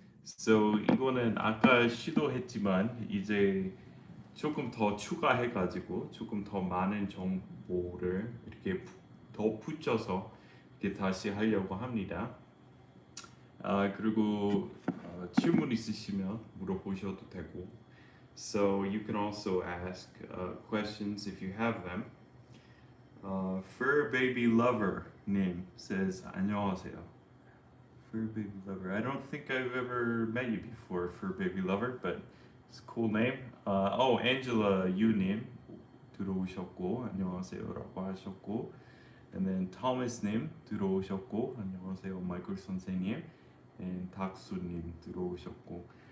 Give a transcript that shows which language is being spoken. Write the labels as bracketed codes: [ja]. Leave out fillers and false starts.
[ko] So 이거는 아까 시도했지만 이제 조금 더 추가해가지고 조금 더 많은 정보를 이렇게 더 붙여서 이렇게 다시 하려고 합니다. 그리고 질문 있으시면 물어보셔도 되고. [en] So you can also ask questions if you have them. [ko] Fur Baby Lover 님 says 안녕하세요. Fur Baby Lover. [en] I don't think I've ever met you before, Fur Baby Lover, but it's a cool name. [ko] Angela 유님 들어오셨고 안녕하세요라고 하셨고, and then Thomas님 들어오셨고 안녕하세요 마이클 선생님, and 닥수님 들어오셨고.